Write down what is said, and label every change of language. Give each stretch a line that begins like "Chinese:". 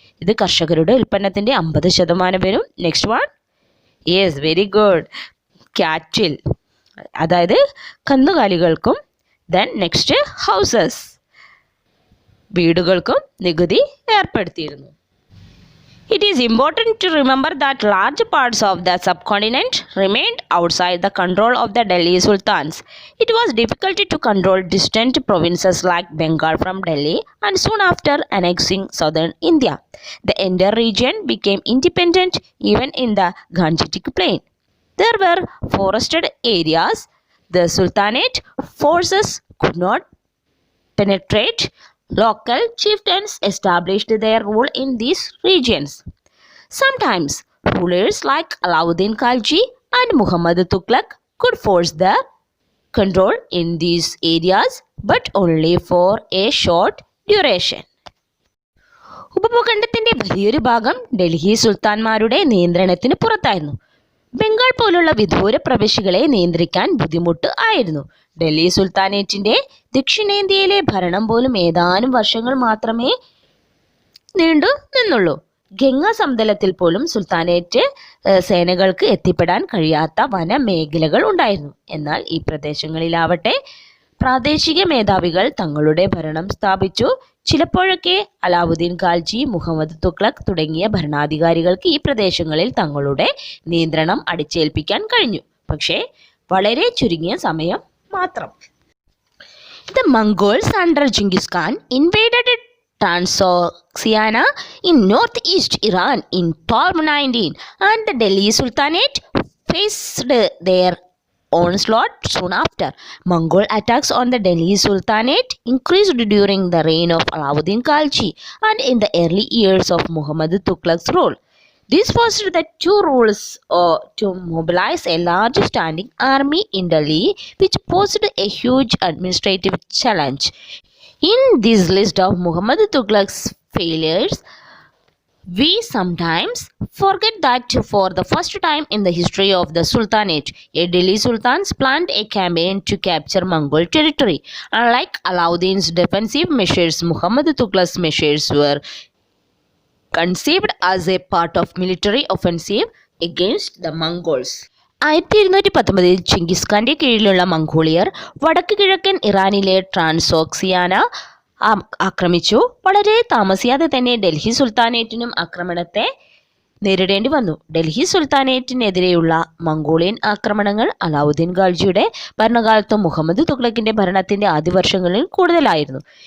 Malayalam: ഇത് കർഷകരുടെ ഉൽപ്പന്നത്തിന്റെ 50% വരും.
English: next one, yes, very good, cattle,
Malayalam: അതായത് കന്നുകാലികൾക്കും.
English: then next houses,
Malayalam: വീടുകൾക്കും നികുതി ഏർപ്പെടുത്തിയിരുന്നു.
English: It is important to remember that large parts of the subcontinent remained outside the control of the Delhi sultans. It was difficult to control distant provinces like Bengal from Delhi, and soon after annexing southern India, the entire region became independent even in the Gangetic plain. There were forested areas. The Sultanate forces could not penetrate. Local chieftains established their rule in these regions. Sometimes rulers like Alauddin Khalji and Muhammad Tughlaq could force the control in these areas, but only for a short duration.
Malayalam: ഉപഭൂഖണ്ഡത്തിന്റെ വലിയൊരു ഭാഗം ഡൽഹി സുൽത്താൻമാരുടെ നിയന്ത്രണത്തിന് പുറത്തായിരുന്നു. ബംഗാൾ പോലുള്ള വിദൂര പ്രവിശ്യകളെ നിയന്ത്രിക്കാൻ ബുദ്ധിമുട്ട് ആയിരുന്നു. ഡൽഹി സുൽത്താനേറ്റിന്റെ ദക്ഷിണേന്ത്യയിലെ ഭരണം പോലും ഏതാനും വർഷങ്ങൾ മാത്രമേ നീണ്ടു നിന്നുള്ളൂ. ഗംഗ സമതലത്തിൽ പോലും സുൽത്താനേറ്റ് സേനകൾക്ക് എത്തിപ്പെടാൻ കഴിയാത്ത വനമേഖലകൾ ഉണ്ടായിരുന്നു. എന്നാൽ ഈ പ്രദേശങ്ങളിലാവട്ടെ പ്രാദേശിക മേധാവികൾ തങ്ങളുടെ ഭരണം സ്ഥാപിച്ചു. ചിലപ്പോഴൊക്കെ അലാവുദ്ദീൻ ഖാൽജി, മുഹമ്മദ് തുഗ്ലക് തുടങ്ങിയ ഭരണാധികാരികൾക്ക് ഈ പ്രദേശങ്ങളിൽ തങ്ങളുടെ നിയന്ത്രണം അടിച്ചേൽപ്പിക്കാൻ കഴിഞ്ഞു. പക്ഷേ വളരെ ചുരുങ്ങിയ സമയം മാത്രം.
English: The Mongols under Genghis Khan invaded Transoxiana in northeast Iran in 1219, and the Delhi Sultanate faced their onslaught soon after. Mongol attacks on the Delhi Sultanate increased during the reign of Alauddin Khalji and in the early years of Muhammad Tughlaq's rule. This forced the two rulers to mobilize a large standing army in Delhi, which posed a huge administrative challenge. In this list of Muhammad Tughlaq's failures, we sometimes forget that for the first time in the history of the Sultanate, a Delhi Sultans planned a campaign to capture Mongol territory. Unlike Alauddin's defensive measures, Muhammad Tughlaq's measures were conceived as a part of military offensive against the Mongols.
Malayalam: 1219 Genghis ഖാന്റെ കീഴിലുള്ള മംഗോളിയർ വടക്ക് കിഴക്കൻ ഇറാനിലെ ട്രാൻസോക്സിയാന ആക്രമിച്ചു. വളരെ താമസിയാതെ തന്നെ ഡൽഹി സുൽത്താനേറ്റിനും ആക്രമണത്തെ നേരിടേണ്ടി വന്നു. ഡൽഹി സുൽത്താനേറ്റിനെതിരെയുള്ള മംഗോളിയൻ ആക്രമണങ്ങൾ അലാവുദ്ദീൻ ഖാൽജിയുടെ ഭരണകാലത്തും മുഹമ്മദ് തുഗ്ലക്കിന്റെ ഭരണത്തിന്റെ ആദ്യ വർഷങ്ങളിൽ കൂടുതലായിരുന്നു.